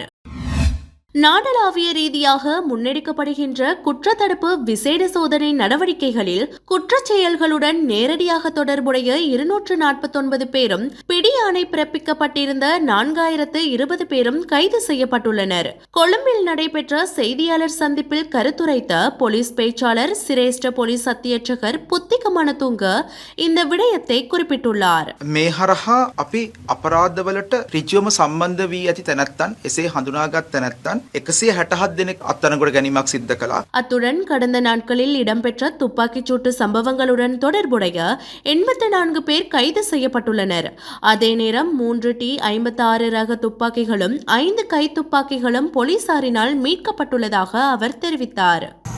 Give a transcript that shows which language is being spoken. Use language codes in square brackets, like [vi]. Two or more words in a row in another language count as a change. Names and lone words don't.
[ta] நாடளாவிய ரீதியாக முன்னெடுக்கப்படுகின்ற குற்றத்தடுப்பு விசேட சோதனை நடவடிக்கைகளில் குற்றச் செயல்களுடன் நேரடியாக தொடர்புடைய 249 பேரும், பிடியாணை பிறப்பிக்கப்பட்டிருந்த 4020 பேரும் கைது செய்யப்பட்டுள்ளனர். கொழும்பில் நடைபெற்ற செய்தியாளர் சந்திப்பில் கருத்துரைத்த போலீஸ் பேச்சாளர் சிரேஷ்ட போலீஸ் அத்தியட்சகர் புத்திக மனதுங்க இந்த விடயத்தை குறிப்பிட்டுள்ளார். [si] මේ හරහා අපි අපරාධවලට ඍජුවම සම්බන්ධ වී ඇති තැනැත්තන්, එසේ හඳුනාගත් තැනැත්තන් 167 දෙනෙක් අත්අඩංගුවට ගැනීමක් සිද්ධ කළා. [ta] அத்துடன் கடந்த நாட்களில் இடம்பெற்ற துப்பாக்கிச்சூட்டு சம்பவங்களுடன் தொடர்புடைய 84 பேர் கைது செய்யப்பட்டுள்ளனர். அதே நேரம் 3T56 ரக துப்பாக்கிகளும் 5 கைத்துப்பாக்கிகளும் போலீசாரினால் மீட்கப்பட்டுள்ளதாக அவர் தெரிவித்தார்.